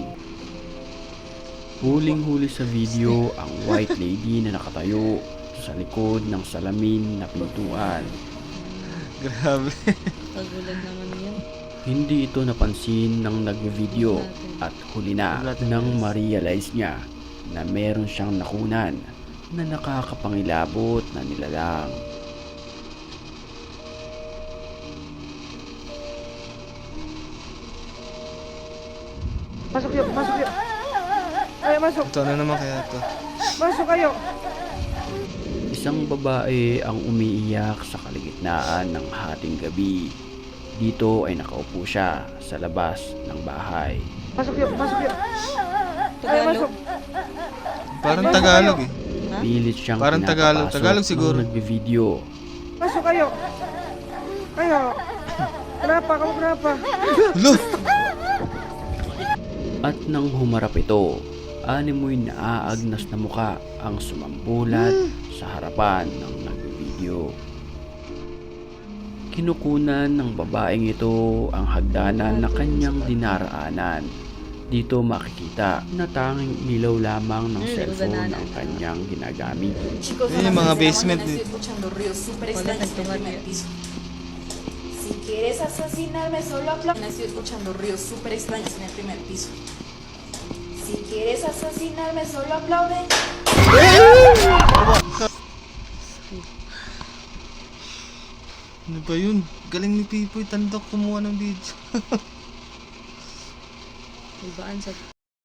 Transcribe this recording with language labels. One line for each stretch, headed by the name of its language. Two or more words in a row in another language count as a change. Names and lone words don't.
Filipino: Huling-huli sa video ang
English: white lady
Filipino: na nakatayo sa likod ng salamin na pintuan. Grabe. Kagulan naman yan. Hindi ito napansin ng nagve-video at huli na nang ma-realize niya na meron siyang nakunan na nakakapangilabot na nilalang.
Indonesian: Masuk yuk, masuk yuk. Ayo masuk,
Filipino: Ito na naman kaya to.
Indonesian: masuk ayo.
Filipino: Isang babae ang umiiyak sa kaligitnaan ng hating gabi. Dito ay nakaupo siya sa labas ng bahay.
Indonesian: Masuk yuk, masuk yuk. Ayo
Filipino: Tagalog.
Indonesian: masuk.
Filipino: Parang Tagalog eh. Ha? Pilit siyang Parang Tagalog. pinapapasok Tagalog siguro. nung nagbe-video.
Indonesian: Masuk ayo. Ayo. Kenapa kamu kenapa? Lo!
Filipino: At nang humarap ito, animoy naaagnas na muka ang sumambulat sa harapan ng nagbe-video. Kinukunan ng babaeng ito ang hagdanan na kanyang dinaraanan. Dito makikita na tanging ilaw lamang ng cellphone ang kanyang ginagamit.
Spanish: Chicos,
Filipino: Yung mga basement
Spanish: estoy eh. escuchando ruidos súper Hola, extraños en el Tomate. primer piso. Si quieres asesinarme, solo aplaude. Estoy escuchando ruidos súper extraños en el primer piso. Si quieres asesinarme, solo aplaude.
Filipino: Ano ba yun? Galing ni Pipoy Tandok kumuha ng video. Ibaan sa